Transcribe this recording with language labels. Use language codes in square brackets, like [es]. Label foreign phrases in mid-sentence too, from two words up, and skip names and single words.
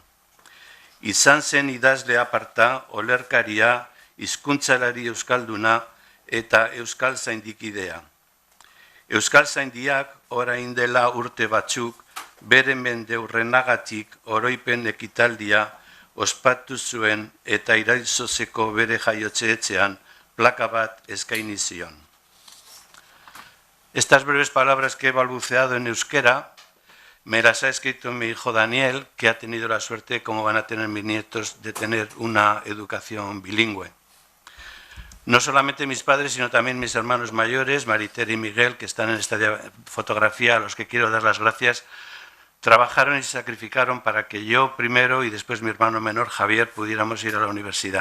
[eu] Izan zen idazle aparta, olerkaria, hizkuntzalari euskalduna eta euskal zaindikidea. Euskal zaindiak orain dela urte batzuk, bere mendeurrenagatik oroipen ekitaldia ospatu zuen eta Iraitzozeko bere jaiotze etxean placa bat eskaini zion. [es] Estas breves palabras que he balbuceado en euskera me las ha escrito mi hijo Daniel, que ha tenido la suerte, como van a tener mis nietos, de tener una educación bilingüe. No solamente mis padres, sino también mis hermanos mayores, Mariter y Miguel, que están en esta fotografía, a los que quiero dar las gracias, trabajaron y se sacrificaron para que yo primero y después mi hermano menor, Javier, pudiéramos ir a la universidad.